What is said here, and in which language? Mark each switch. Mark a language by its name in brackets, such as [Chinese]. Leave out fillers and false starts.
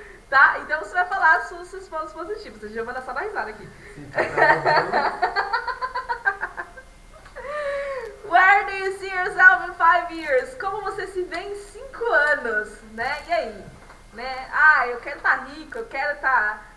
[Portuguese] Tá? Então você vai falar os seus pontos positivos. Eu já vou dar só uma risada aqui. [English] Where do you see yourself in 5 years? [Portuguese] Como você se vê em 5 anos, né? E aí? Né? Eu quero estar rico, eu quero estar...